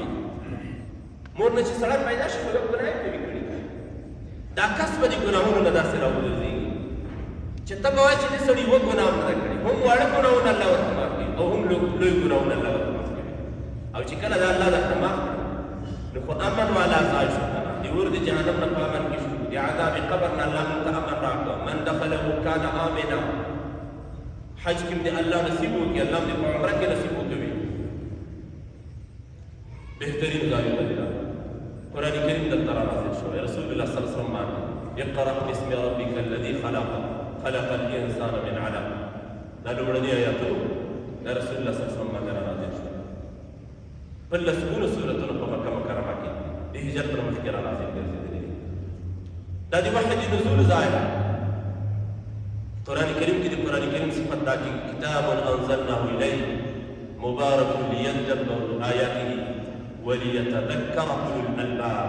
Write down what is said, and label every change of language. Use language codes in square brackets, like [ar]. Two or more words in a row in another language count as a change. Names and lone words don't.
[ps] مور نه چې سړی پیدا شي خو یو ګناه هم نه وي کړي، دا کس به د ګناهونو نه داسې راوګرځېږي چې ته به وایې چې دې سړي یوه ګناه هم نه ده کړې، هم واړه ګناهونه الله ورته معاف کوي او هم لوی ګناهونه الله ورته معاف کوي. او چې کله دا الله درته معاف کړي نو خو امن والا ځای شو، د اور د جهنم نه په امن کې شو، د عذاب قبر نه الله موږ ته امن راکړه. [ar] من دخله کان آمنا. [ps] حج کې دې الله نصیب وکړي، الله دې په عمره کې نصیب وکړي. بهترین ځایونه دي. قرآن کریم دلته رانازل شوی. [ar] رسول الله صلی الله علیه وسلم باندې اقرأ باسم ربک الذي خلق الانسان من علق. [ps] دا لومړني آیاتونه دا رسول الله صلی الله علیه وسلم باندې رانازل شوی. په لسګونو سورتونو په مکه مکرمه کې د هجرت نه مخکې رانازل ګرځېدلي دي. دا د وحی د نزول ځای دی. قرآن کریم کې د قرآن کریم صفت دا کې [ar] کتاب انزلناه الیک مبارک لیدبروا آیاته وليتذكر اولو الالباب.